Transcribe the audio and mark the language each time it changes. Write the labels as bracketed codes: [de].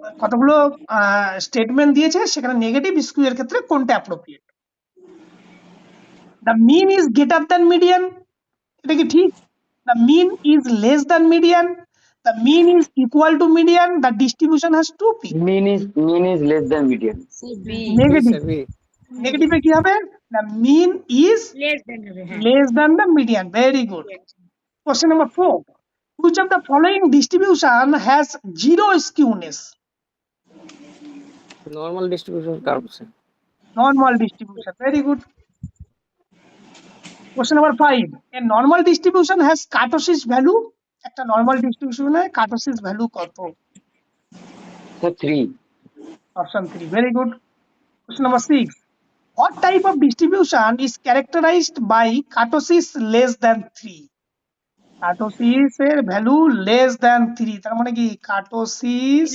[bn] কতগুলো স্টেটমেন্ট দিয়েছে, সেখানে নেগেটিভ স্কিউ এর ক্ষেত্রে কোনটা appropriate. [en] the mean is greater than median, [bn] এটা কি ঠিক? [en] The mean is less than median, the mean is equal to median, the distribution has 2 peak. Mean is less than median. [bn] Negative, নেগেটিভে কি হবে, [en] the mean is Less than [bn] হবে, হ্যাঁ। [en] less than the median. Very good. Question number 4. Which of the following distribution has zero skewness? normal distribution curves. Normal distribution. Very good. Question number 5. A normal distribution has kurtosis value. [bn] একটা normal distribution এ kurtosis value কত? [en] So 3. Option 3. Very good. Question number 6. What type of distribution is characterized by kurtosis less than 3? [bn] Kurtosis এর value [en] less than 3, [bn] তার মানে কি kurtosis